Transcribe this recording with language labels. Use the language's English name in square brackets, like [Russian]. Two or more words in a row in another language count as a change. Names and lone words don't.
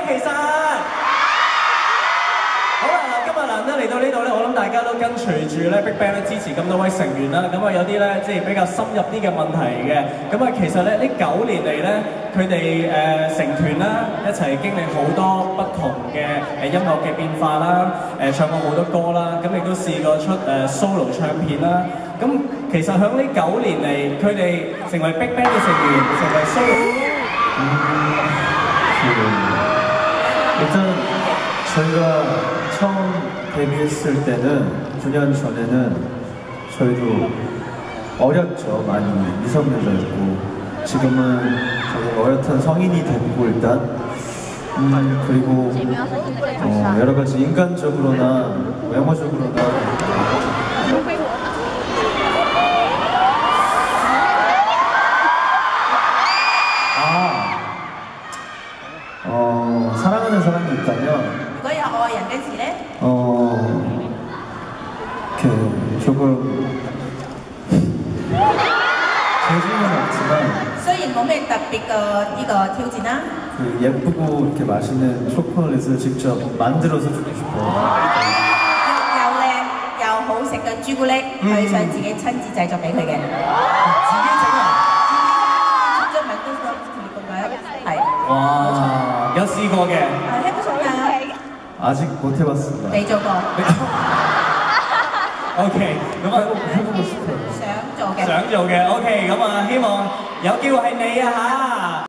[Cantonese] 其實，好啦，嗱，今日難得嚟到呢度咧，我諗大家都跟隨住咧 BigBang 咧支持咁多位成員啦，咁啊有啲咧即係比較深入啲嘅問題嘅，咁啊其實咧呢9年嚟咧，佢哋成團啦一齊經歷好多不同嘅音樂嘅變化啦，唱過好多歌啦，咁亦都試過出solo 唱片啦。咁其實喺呢9年嚟，佢哋成為 BigBang嘅成員，成為 solo。 [Korean] 일단 저희가 처음 데뷔했을 때는 9년 전에는 저희도 어렸죠. 많이 미성년자였고 지금은 저희 어엿한 성인이 됐고 일단 그리고 여러 가지 인간적으로나 외모적으로나 사랑하는 사람이 있다면 [Cantonese] 如果有愛人嗰時咧， [Korean] 이렇게 조금 재주는 없지만 [Cantonese] 雖然冇咩特別嘅呢個挑戰啦， [Korean] 그 예쁘고 이렇게 맛있는 초콜릿을 직접 만들어서 주고 싶어요. [Cantonese] 又靚又好食嘅朱古力，佢想自己親自製作俾佢嘅。自己整啊！即係咪都想同你講係？哇，有試過嘅。係希望㗎。 [Korean] 아직 못 해봤습니다. [Cantonese] 未做過。 OK， 咁啊 [Korean] 해보고 싶어요. [Cantonese] 想做嘅。想做嘅 OK， 咁啊希望有機會係你啊嚇。